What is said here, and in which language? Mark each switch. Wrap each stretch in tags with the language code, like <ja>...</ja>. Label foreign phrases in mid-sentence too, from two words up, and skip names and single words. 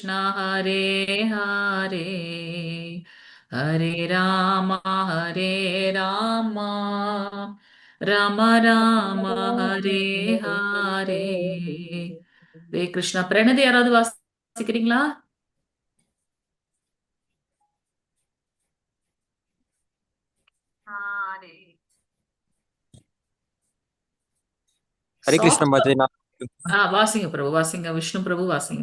<sa>Krishna Hare Hare Hare Rama Rama Rama Hare Hare.</sa> <ta>ஹரே கிருஷ்ணா. பிரணதி யாராவது வாசிக்கிறீங்களா? ஹரே. ஹரே கிருஷ்ண சாஃப்ட். மாதேனா. வாசிங்க பிரபு, வாசிங்க. விஷ்ணு பிரபு வாசிங்க.</ta>